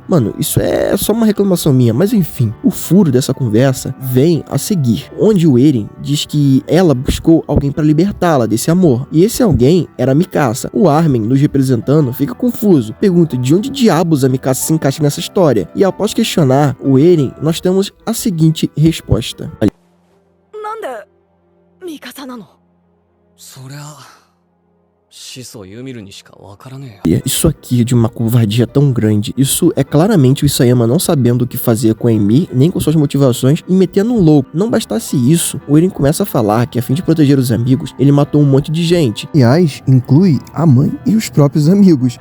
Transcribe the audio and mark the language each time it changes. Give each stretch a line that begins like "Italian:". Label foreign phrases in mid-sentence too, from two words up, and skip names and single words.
Portuguese: Mano, isso é só uma reclamação minha, mas enfim, o furo dessa conversa vem a seguir, onde o Eren diz que ela buscou alguém para libertá-la desse amor, e esse alguém era a Mikasa. O Armin, nos representando, fica confuso, pergunta de onde diabos a Mikasa se encaixa nessa história, e após questionar o Eren, nós temos a seguinte resposta.
Japanese: なんでミカサなの？そりゃ始祖ユミルにしかわからねえよ。
Portuguese: Isso aqui é de uma covardia tão grande. Isso é claramente o Isayama não sabendo o que fazer com a Ymir, nem com suas motivações, e metendo um louco. Não bastasse isso, o Eren começa a falar que a fim de proteger os amigos, ele matou um monte de gente. Aliás, inclui a mãe e os próprios amigos.